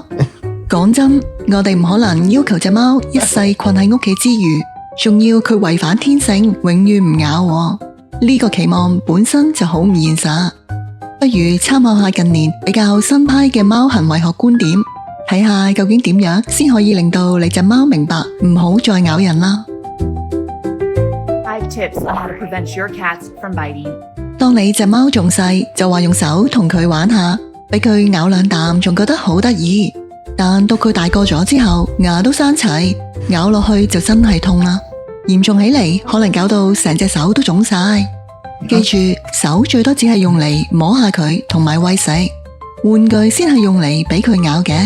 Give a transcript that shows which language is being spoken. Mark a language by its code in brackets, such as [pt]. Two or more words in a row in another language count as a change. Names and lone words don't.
[yue] 講真，我哋唔可能要求隻貓一世困喺屋企之餘，仲要佢違反天性，永遠唔咬喎。呢個期望本身就好唔現實。不如參考下近年比較新派嘅貓行為學觀點，睇下究竟點樣先可以令到你隻貓明白唔好再咬人啦。 [en] 5 tips on how to prevent your cats from biting. [yue] 當你隻貓仲細，就話用手同佢玩下，俾佢咬兩啖，仲覺得好得意。但到佢大個咗之後，牙都生齊，咬落去就真係痛啦。嚴重起嚟，可能搞到成隻手都腫晒。記住，手最多只係用嚟摸下佢同埋餵食，玩具先係用嚟俾佢咬嘅。